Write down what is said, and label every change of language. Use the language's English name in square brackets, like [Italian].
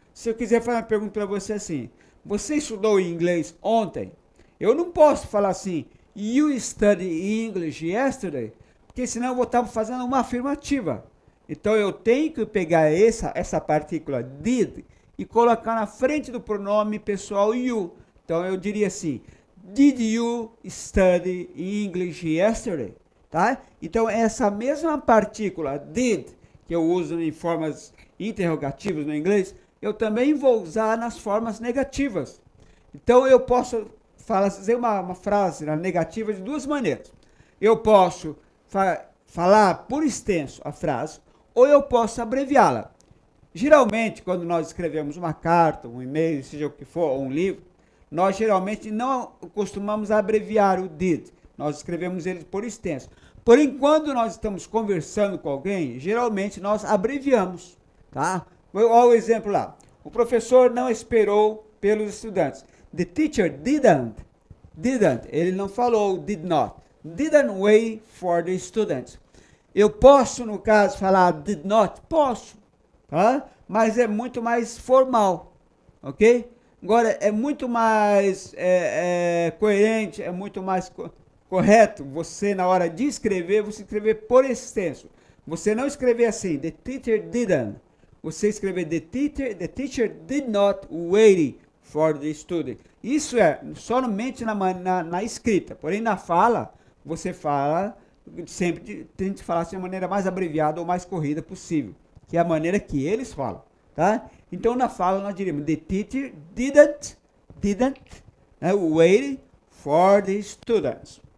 [Portuguese] Se eu quiser fazer uma pergunta para você assim, você estudou inglês ontem? Eu não posso falar assim, [English] you studied English yesterday, [Portuguese] porque senão eu vou estar fazendo uma afirmativa. Então eu tenho que pegar essa partícula did e colocar na frente do pronome pessoal you. [English] Então eu diria assim, did you study English yesterday? [Portuguese] Tá? Então essa mesma partícula did, que eu uso em formas interrogativas no inglês, eu também vou usar nas formas negativas. Então, eu posso fazer uma frase negativa de duas maneiras. Eu posso falar por extenso a frase, ou eu posso abreviá-la. Geralmente, quando nós escrevemos uma carta, um e-mail, seja o que for, ou um livro, nós geralmente não costumamos abreviar o did. Nós escrevemos ele por extenso. Porém, quando nós estamos conversando com alguém, geralmente nós abreviamos, tá? Olha o exemplo lá. O professor não esperou pelos estudantes. [English] The teacher didn't [Portuguese] Didn't. Ele não falou did not. [English] Didn't wait for the students. [Portuguese] Eu posso, no caso, falar did not? Posso. Tá? Mas é muito mais formal. Ok? Agora, é muito mais coerente, é muito mais correto você, na hora de escrever, você escrever por extenso. Você não escrever assim, [English] the teacher didn't. Você escrever the teacher did not wait for the student. [Portuguese] Isso é somente na escrita. Porém, na fala, você fala, sempre tente falar de maneira mais abreviada ou mais corrida possível. Que é a maneira que eles falam. Tá? [English] Então, na fala, nós diríamos, the teacher didn't wait for the students.